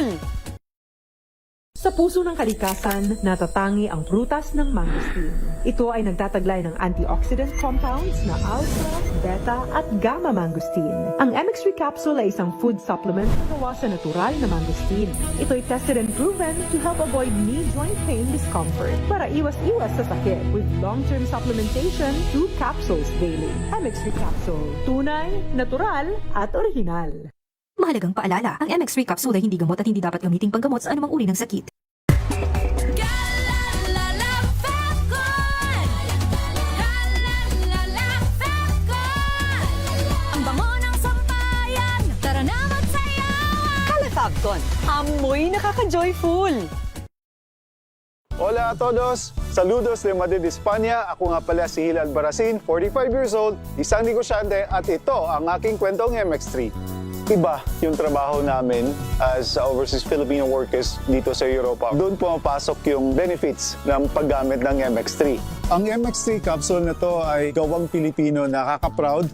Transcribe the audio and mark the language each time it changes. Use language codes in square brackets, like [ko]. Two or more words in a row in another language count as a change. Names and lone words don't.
[tl] Sa puso ng kalikasan, natatangi ang prutas ng mangosteen. Ito ay nagtataglay ng [en] antioxidant compounds [tl] na alpha, beta at gamma mangosteen. Ang MX3 capsule ay isang [en] food supplement [tl] na gawa sa natural na mangosteen. Ito ay [en] tested and proven to help avoid knee joint pain discomfort [tl] para iwas-iwas sa sakit [en] with long-term supplementation 2 capsules daily. [tl] MX3 capsule, tunay, natural at original. Mahalagang paalala, ang MX3 capsule ay hindi gamot at hindi dapat gamiting panggamot sa anumang uri ng sakit. Ang bango ng sampayan, tara na magsayawan! Calefacton, amoy nakaka-joyful! [es] Hola a todos! Saludos de Madrid, España. [tl] Ako nga pala si Hilal Baracin, [en] 45 years old, [tl] isang negosyante at ito ang aking kwentong MX3. Iba yung trabaho namin as [en] overseas Filipino workers [tl] dito sa Europa. Doon pumapasok yung benefits ng paggamit ng MX3. Ang MX3 capsule na to ay gawang Pilipino, nakaka-proud.